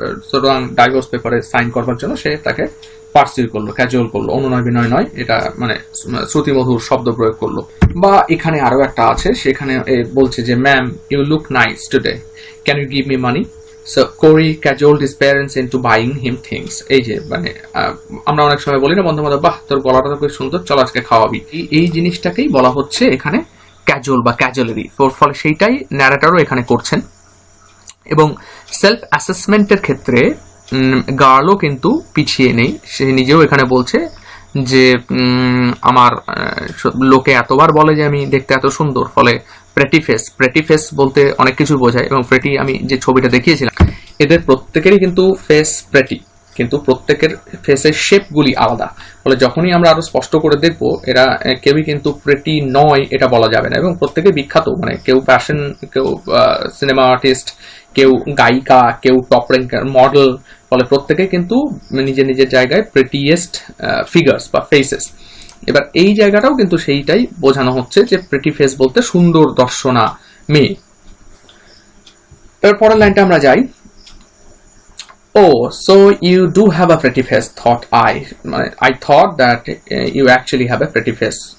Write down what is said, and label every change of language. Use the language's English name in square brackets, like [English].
[Bangla] সুতরাং ডাইভোর্স পেপারে সাইন করবার জন্য সে তাকে পার্সিউ করলো, ক্যাজুয়াল করলো, অনুনয় বিনয় নয়, এটা মানে শ্রুতিমধুর শব্দ প্রয়োগ করলো। বা এখানে আরো একটা আছে, সেখানে বলছে যে [English] Ma'am you look nice today, can you give me money? So Corey cajoled his parents into buying him things. [Bangla] এই যে মানে আমরা অনেক সময় বলি না বন্ধু বান্ধব, বাহ তোর গলাটা তো খুব সুন্দর, চল আজকে খাওয়াবি, এই জিনিসটাকেই বলা হচ্ছে এখানে ক্যাজুয়াল বা ক্যাজুয়ালারি। ফলে সেইটাই ন্যারেটরও এখানে করছেন। এবং সেলফ অ্যাসেসমেন্টের ক্ষেত্রে গার্লও কিন্তু পিছিয়ে নেই, সে নিজেও এখানে বলছে যে আমার লোকে এতবার বলে যে আমি দেখতে এত সুন্দর, ফলে প্রেটি ফেস, প্রেটি ফেস বলতে অনেক কিছু বোঝায়। এবং প্রেটি আমি যে ছবিটা দেখিয়েছিলাম, এদের প্রত্যেকেরই কিন্তু ফেস প্রেটি, কিন্তু প্রত্যেকের ফেসের শেপগুলি আলাদা। ফলে যখনই আমরা আরো স্পষ্ট করে দেখবো এরা কেউই কিন্তু প্রেটি নয় এটা বলা যাবে না। এবং প্রত্যেকে বিখ্যাত, মানে কেউ ফ্যাশন, কেউ সিনেমা আর্টিস্ট, কেউ গায়িকা, কেউ টপ র্যাঙ্কার মডেল, ফলে প্রত্যেকে কিন্তু নিজের নিজের জায়গায় প্রেটিয়েস্ট ফিগার্স বা ফেসেস। এবার এই জায়গাটাও কিন্তু সেইটাই বোঝানো হচ্ছে যে প্রেটি ফেস বলতে সুন্দর দর্শনা মেয়ে। এবার পরের লাইনটা আমরা যাই। [English] Oh, so you do have a pretty face, thought I. I thought that you actually have a pretty face.